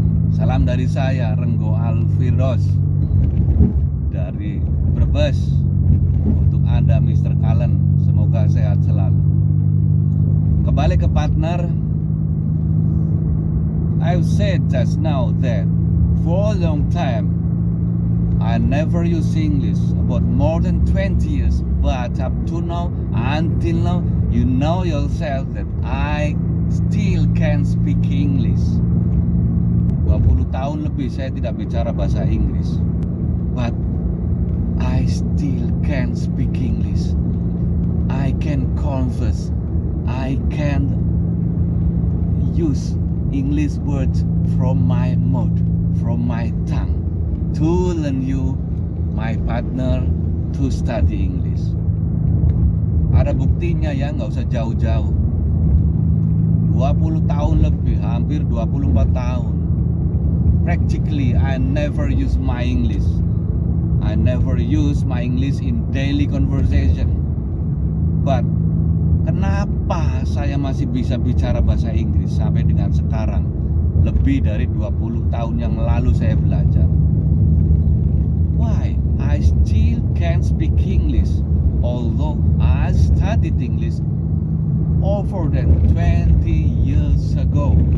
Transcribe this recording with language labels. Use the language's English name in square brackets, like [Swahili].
[Indonesian] Salam dari saya, Renggo Alfiros dari Brebes. Untuk Anda Mr. Cullen, semoga sehat selalu. Kembali ke partner, [English] I've said just now that for a long time I never use English, about more than 20 years, but up to now, until now, you know yourself that I still can speak English. [Indonesian] 20 tahun lebih saya tidak bicara bahasa Inggris, [English] but I still can speak English. I can converse, I can use English words from my mouth, from my tongue, to learn you, my partner, to study English. [Indonesian] Ada buktinya ya, nggak usah jauh-jauh. 20 tahun lebih, hampir 24 tahun. [English] Practically, I never use my English. I never use my English in daily conversation. But [Indonesian] kenapa saya masih bisa bicara bahasa Inggris sampai dengan sekarang? Lebih dari 20 tahun yang lalu saya belajar. [English] Why? I still can speak English, although I studied English over than 20 years ago.